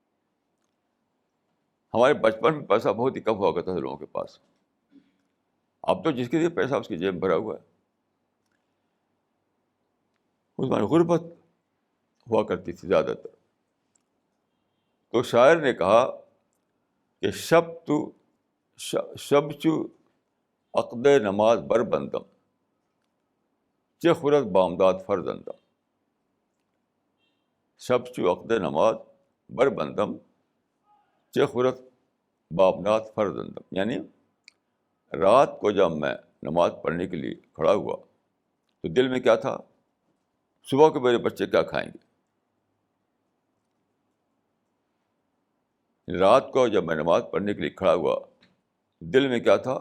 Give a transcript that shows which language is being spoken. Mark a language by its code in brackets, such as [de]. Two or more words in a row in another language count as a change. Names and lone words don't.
[ur] ہمارے بچپن میں پیسہ بہت ہی کم ہوا کرتا تھا لوگوں کے پاس. اب تو جس کے لیے پیسہ اس کی جیب میں بھرا ہوا ہے. اس میں غربت ہوا کرتی تھی زیادہ تر. تو شاعر نے کہا کہ [fa] شب چو عقد نماز بر بندم چه خورد بامداد فرزندم. شب چو عقد نماز بر بندم چه خورد بامداد فرزندم. [ur] یعنی رات کو جب میں نماز پڑھنے کے لیے کھڑا ہوا تو دل میں کیا تھا؟ صبح کو میرے بچے کیا کھائیں گے. رات کو جب میں نماز پڑھنے کے لیے کھڑا ہوا دل میں کیا تھا؟